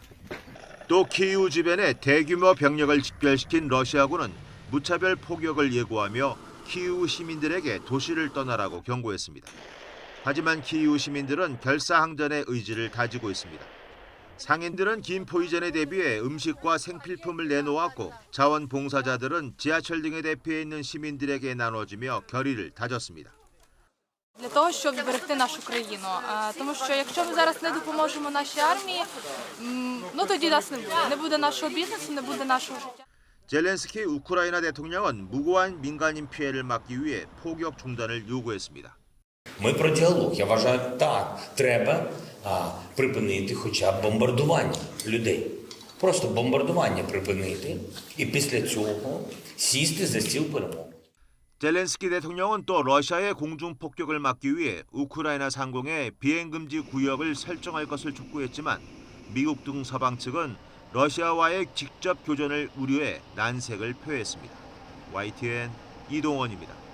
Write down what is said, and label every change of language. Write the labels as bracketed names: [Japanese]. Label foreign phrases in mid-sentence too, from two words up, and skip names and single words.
[Korean] 또 키이우 주변에 대규모 병력을 집결시킨 러시아군은 무차별 포격을 예고하며 키이우 시민들에게 도시를 떠나라고 경고했습니다. 하지만 키이우 시민들은 결사항전의 의지를 가지고 있습니다. 상인들은 김포이전에 대비해 음식과 생필품을 내놓았고 자원봉사자들은 지하철 등에 대피해 있는 시민들에게 나눠주며 결의를 다졌습니다. [Ukrainian] Для того, щоб зберегти нашу країну. Тому що якщо ми зараз не допоможемо нашій армії, тоді нас не буде. Не буде нашого бізнесу, не буде нашого життя. [Korean] 젤렌스키 우크라이나 대통령은 무고한 민간인 피해를 막기 위해 포격 중단을 요구했습니다. [Ukrainian] Ми про діалог. Я вважаю, так, треба припинити хоча б бомбардування людей. Просто бомбардування припинити і після цього сісти за стіл перемовин. [Korean] 젤렌스키 대통령은 또 러시아의 공중 폭격을 막기 위해 우크라이나 상공에 비행금지 구역을 설정할 것을 촉구했지만 미국 등 서방 측은 러시아와의 직접 교전을 우려해 난색을 표했습니다. YTN 이동원입니다.